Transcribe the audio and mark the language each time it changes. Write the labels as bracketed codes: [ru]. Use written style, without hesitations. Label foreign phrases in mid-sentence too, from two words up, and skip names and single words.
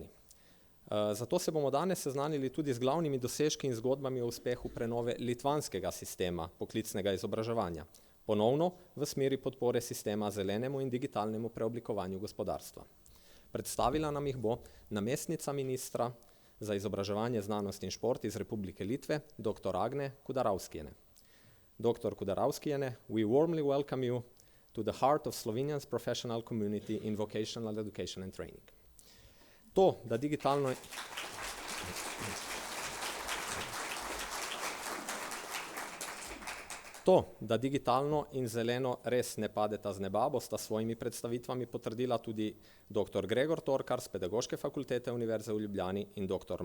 [sl] Zato se bomo danes seznanili tudi z glavnimi dosežki in zgodbami o uspehu prenove litvanskega sistema poklicnega izobraževanja, ponovno v smeri podpore sistema zelenemu in digitalnemu preoblikovanju gospodarstva. Predstavila nam jih bo namestnica ministra za izobraževanje, znanost in šport iz Republike Litve, dr. Agne Kudaravskijene. Dr. Kudaravskijene, [en] we warmly welcome you to the heart of Slovenia's professional community in vocational education and training. [sl] To, da digitalno in zeleno res ne padeta z neba, bosta svojimi predstavitvami potrdila tudi dr. Gregor Torkar z Pedagoške fakultete Univerze v Ljubljani in dr.